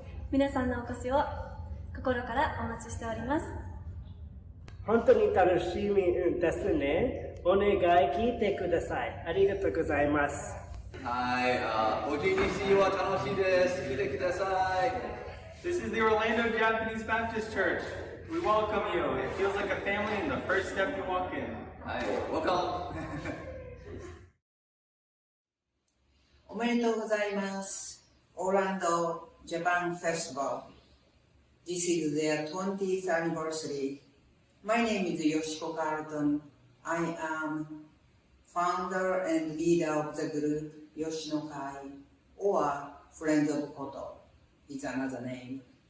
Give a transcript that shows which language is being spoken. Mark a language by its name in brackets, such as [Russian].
[Japanese] 皆さんのお越しを心からお待ちしております。本当に楽しみですね。お願い聞いてください。ありがとうございます。はい、OJDC は楽しいです。来てください。 [English] This is the Orlando Japanese Baptist Church. We welcome you. It feels like a family in the first step you walk in. Hi, welcome. [Japanese] おめでとうございます。 [English] Orlando Japan Festival. This is their 20th anniversary. My name is Yoshiko Carlton. I am founder and leader of the group Yoshino-kai, or Friends of Koto is another name.